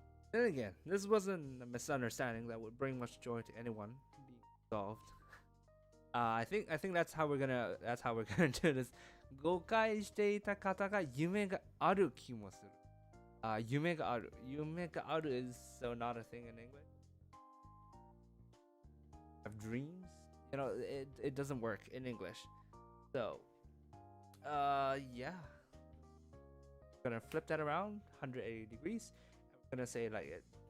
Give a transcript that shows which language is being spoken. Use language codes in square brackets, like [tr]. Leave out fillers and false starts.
[en] Then again, this wasn't a misunderstanding that would bring much joy to anyone being solved. I think that's how we're gonna do this. [ja] 誤解していた方が夢がある気もする。夢がある [en] is so not a thing in English. Have dreams? You know, it doesn't work in English. So, yeah. We're gonna flip that around 180 degrees. We're gonna say like it.